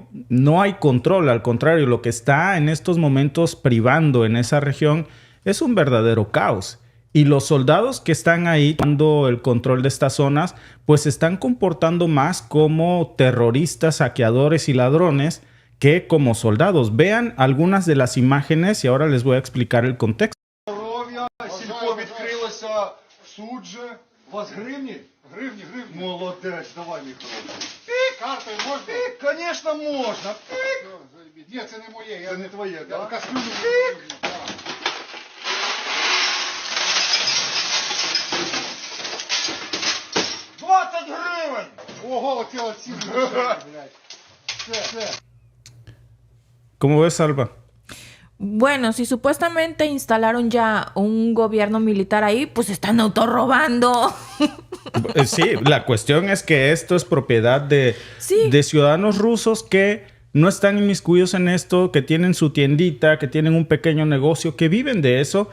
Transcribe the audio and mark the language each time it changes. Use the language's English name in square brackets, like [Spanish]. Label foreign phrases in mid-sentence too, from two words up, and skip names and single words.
[Spanish] No hay control, al contrario, lo que está en estos momentos privando en esa región es un verdadero caos. Y los soldados que están ahí tomando el control de estas zonas, pues se están comportando más como terroristas, saqueadores y ladrones que como soldados. Vean algunas de las imágenes y ahora les voy a explicar el contexto. [Ukrainian] Молодець, давай, Михайло. Пік! Картой можна? Пік, конечно, можна. Пік! Ні, це не моє, це не твоє, да? Кастрюлю. Пік! 20 гривень! Ого, оце ці гривень, блядь. Все. [Spanish] ¿Cómo ves, Alba? Bueno, si supuestamente instalaron ya un gobierno militar ahí, pues están autorrobando. Sí, la cuestión es que esto es propiedad de ciudadanos rusos que no están inmiscuidos en esto, que tienen su tiendita, que tienen un pequeño negocio, que viven de eso.